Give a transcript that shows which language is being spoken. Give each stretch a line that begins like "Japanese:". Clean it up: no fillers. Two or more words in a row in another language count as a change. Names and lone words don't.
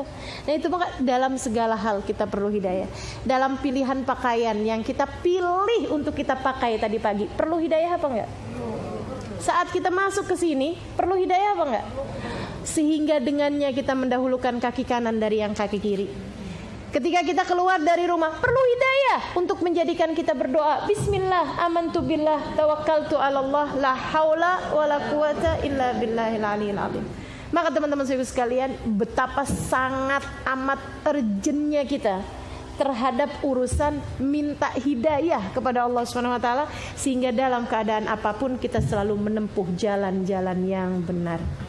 Indonesian: Nah itu maka dalam segala hal kita perlu hidayah. Dalam pilihan pakaian yang kita pilih untuk kita pakai tadi pagi, perlu hidayah apa enggak? Saat kita masuk ke sini, perlu hidayah apa enggak? Sehingga dengannya kita mendahulukan kaki kanan dari yang kaki kiri. Ketika kita keluar dari rumah, perlu hidayah untuk menjadikan kita berdoa.
Arabic: بسم الله آمنت بالله توكلت على الله لا حول ولا قوة إلا بالله العلي العظيم.
Indonesian: Maka teman-teman sekalian, betapa sangat amat urgentnya kita terhadap urusan minta hidayah kepada Allah
Arabic: سبحانه وتعالى,
Indonesian: sehingga dalam keadaan apapun kita selalu menempuh jalan-jalan yang benar.